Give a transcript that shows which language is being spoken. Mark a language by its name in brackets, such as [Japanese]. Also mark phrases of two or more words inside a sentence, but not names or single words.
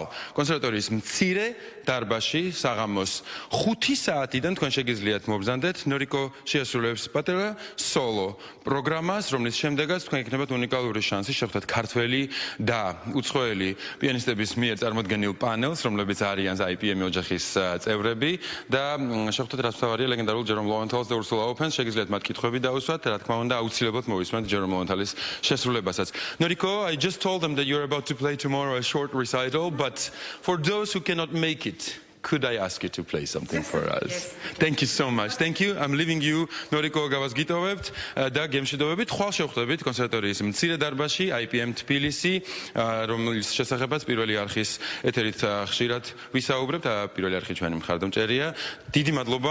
[Georgian] კონსერვატორიის მცირე დარბაზში საღამოს 5 საათიდან თქვენ შეგიძლიათ მობრძანდეთ ნორიკო შეასრულებს პატარა სოლო პროგრამას, რომლის შემდეგაც თქვენ იქნებათ უნიკალური შანსი შეხვდეთ ქართველი და უცხოელი პიანისტების მიერ წარმოდგენილ პანელს, რომლებიც არიან IPM ოჯახის წევრები და შეხვდეთ რაც თავარია ლეგენდარულ ჯერომ ლოვენთალს და ურსულა ოფენს, შეგიძლიათ მათ კითხვები დაუსვათ, რა თქმა უნდა აუცილებლად მოვისმენთ ჯერომ ლოვენთალის შესრულებასაც. [English] Noriko, I just told them that you're about to play tomorrow a short recital, but for those who cannot make it, could I ask you to play something for us? Yes. Thank you so much. Thank you. I'm leaving you Noriko Gavas [Georgian] გიტოვებთ და გემშვიდობებით. ხვალ შევხვდებით კონსერვატორიის მცირე დარბაზში IPM თბილისი, რომლის შესახებაც პირველი არხის ეთერით ხშირად ვისაუბრებთ. პირველი არხი ჩვენი მხარდამჭერია. დიდი მადლობა.